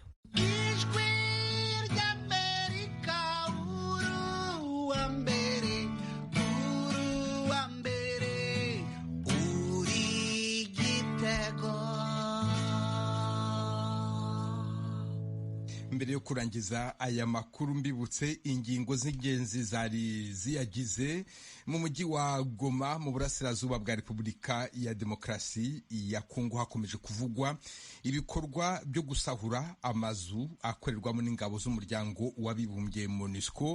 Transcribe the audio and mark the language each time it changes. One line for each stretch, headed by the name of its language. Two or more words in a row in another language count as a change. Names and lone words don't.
Kinyarwanda: Ijwi ry'Amerika uruwa mbere uri igitego. mbere yo kurangiza aya makuru mbibutse ingingo z'ingenzi zari ziyagize. Mu mujyi wa Goma mu burasirazuba bwa Repubulika ya Demokarasi ya Kongo hakomeje kuvugwa ibikorwa byo gusahura amazu akorerwamo n'ingabo z'umuryango w'abibumbye MONUSCO.